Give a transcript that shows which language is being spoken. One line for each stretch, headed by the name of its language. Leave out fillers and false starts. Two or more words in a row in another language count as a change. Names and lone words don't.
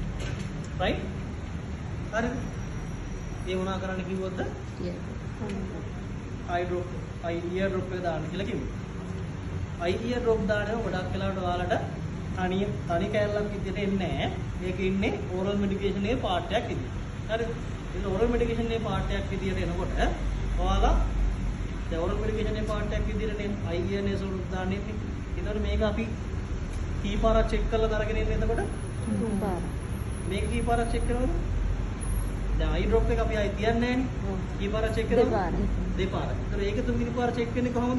Sinhala: right? හරිද? ඒ වුණා කරන්න කිව්වොත්ද?
English: eye drop ear drop
Sinhala: එක දාන්න කියලා කිව්වා.
English: ear drop
Sinhala: දානවා ගොඩක් වෙලාවට ඔයාලට තනි කැලලක් විදිහට එන්නේ නැහැ. මේක ඉන්නේ
English: oral medication
Sinhala: එකේ පාර්ට් එකක් විදිහට. හරිද? ඒක
English: oral medication
Sinhala: එකේ පාර්ට් එකක් විදිහට එනකොට ඔයාලා දැන්
English: oral medication
Sinhala: එකේ part එකක් විදිහට නේ I කියන්නේ සෝඩ් දාන්නේ. ඒතකොට මේක අපි කී පාරක් චෙක් කරලා අරගෙන ඉන්නේ එතකොට? පාර. මේක කී පාරක් චෙක් කරනවද? දැන්
English: eye drop
Sinhala: එක අපි ආයි තියන්නේ නැහනේ. කී පාරක් චෙක් කරනවද? දෙපාර. දෙපාරක්. ඒතර ඒක තුන්වෙනි පාර චෙක් වෙන්නේ කොහොමද?